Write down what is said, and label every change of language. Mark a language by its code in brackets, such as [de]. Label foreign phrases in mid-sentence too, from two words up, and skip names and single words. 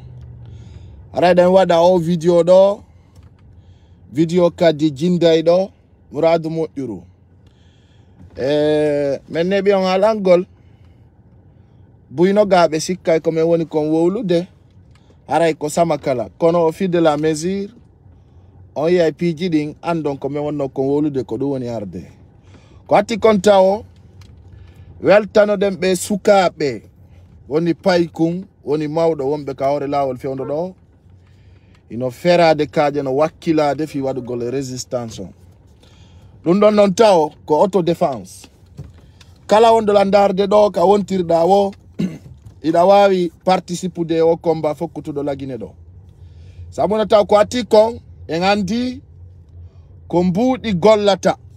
[ff] Aray den wada o video do, video kadi jinday do, muradu mo yuru. Men nebi on alangol, Buyno gabe sikay comme woni kon wowlude aray ko samakala kono [fr] au fil de la mesure [ff] on yay piji din andon comme wonno kon wowlude ko do woni arde ko atti konta o weltano dem be sukabe woni paykun woni mawdo wonbe ka hore lawol fewndo do ino ferade kaaje no wakkilade fi wadugol résistance dum don non taw ko [fr] auto défense [ff] kala wondo landarde do ka wontirda wo ida wawi participude [fr] au combat [ff] fokkutuɗo lagine ɗo sabuna taw ko ati kon en andi ko mbuuɗi gollata